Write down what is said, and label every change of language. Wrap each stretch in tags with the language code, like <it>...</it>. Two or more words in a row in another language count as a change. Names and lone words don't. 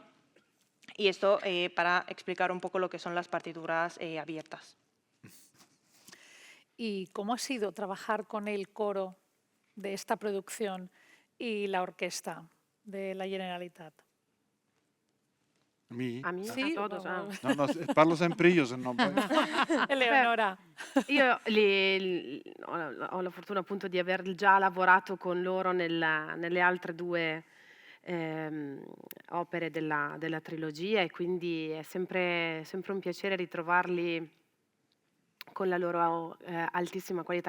<es>Y esto para explicar un poco lo que son las partituras abiertas. ¿Y cómo ha sido trabajar con el coro de esta producción y la orquesta de la Generalitat?</es> <it>A me? A me? Sì,</it> <es>A todos? Ah.</es> <it>No, parlo sempre io, se no poi... Eleonora. Io ho la fortuna appunto di aver già lavorato con loro nelle altre due opere della trilogia e quindi è sempre un piacere ritrovarli con la loro altissima qualità.</it>